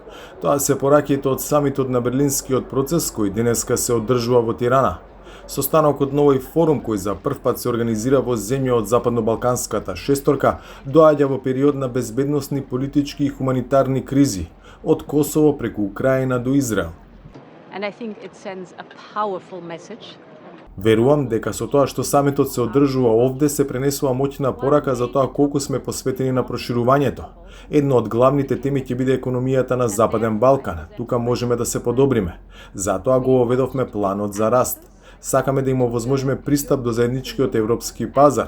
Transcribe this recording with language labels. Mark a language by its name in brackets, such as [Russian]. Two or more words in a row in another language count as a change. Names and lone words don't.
[Macedonian] Тоа се пораките од самитот на Берлинскиот процес кој денеска се одржува во Тирана. Состанокот на овој форум кој за прв пат се организира во земја од Западно-Балканската шесторка доаѓа во период на безбедносни, политички и хуманитарни кризи, од Косово преку Украина до Израел. [English] And I think it sends a powerful message. [Macedonian] Верувам дека со тоа што самитот се одржува овде се пренесува моќна порака за тоа колку сме посветени на проширувањето. Една од главните теми ќе биде економијата на Западен Балкан. Тука можеме да се подобриме. Затоа го оведовме планот за раст. Сакаме да им овозможиме пристап до заедничкиот европски пазар.